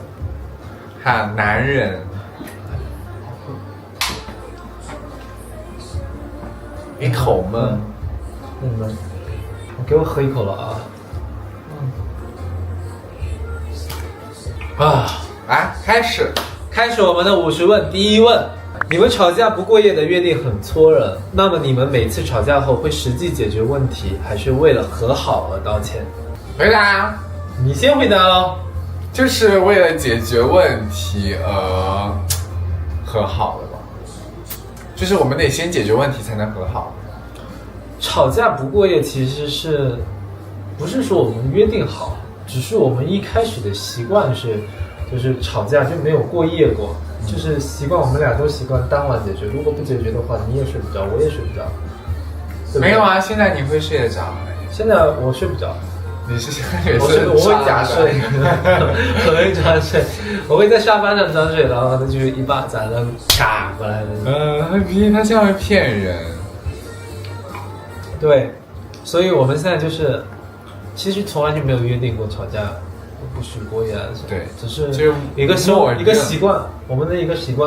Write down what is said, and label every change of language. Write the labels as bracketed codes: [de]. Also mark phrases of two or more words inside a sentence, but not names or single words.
[zh] 哈，男人。一口悶。那你們，給我喝一口了啊！開始我們的50問。第一問：你們吵架不過夜的約定很戳人，那麼你們每次吵架後會實際解決問題，還是為了和好而道歉？回答。你先回答嘍。就是為了解決問題而和好了吧？就是我們得先解決問題才能和好。吵架不過夜其實不是說我們約定好，只是我們一開始的習慣就是吵架就沒有過夜過，就是習慣我們倆都習慣當晚解決，如果不解決的話，你也睡不着，我也睡不着。沒有啊，現在你會睡得着。現在我睡不着。你是現在也是我會假睡，我會假睡，我會在沙發上裝睡，然後他就一巴掌能嘎過來的。他這樣會騙人。對，所以我們現在就是其實從來就沒有約定過吵架不許過夜，對，只是一個習慣，我們的一個習慣，